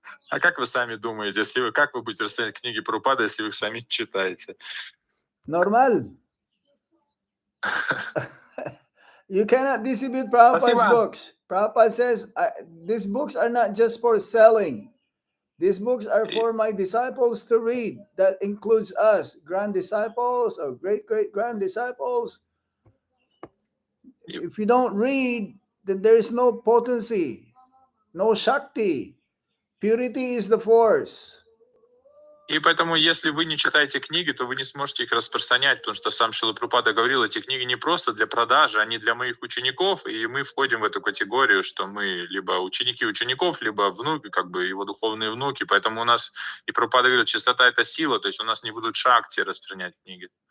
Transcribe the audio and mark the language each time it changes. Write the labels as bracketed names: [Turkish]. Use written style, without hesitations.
[Russian] А как вы сами думаете, как вы будете распространять книги Прабхупады, если вы их сами читаете? [English] Normal. You cannot distribute Prabhupada's books. Prabhupada says, these books are not just for selling. These books are for my disciples to read. That includes us, grand disciples or great-great-grand disciples. If you don't read, then there is no potency, no Shakti. Purity is the force. [Russian] И поэтому, если вы не читаете книги, то вы не сможете их распространять, потому что сам Шрила Прабхупада говорил, эти книги не просто для продажи, они для моих учеников, и мы входим в эту категорию, что мы либо ученики учеников, либо внуки, как бы его духовные внуки, поэтому у нас, и Прабхупада говорит, чистота — это сила, то есть у нас не будут шакти распространять книги.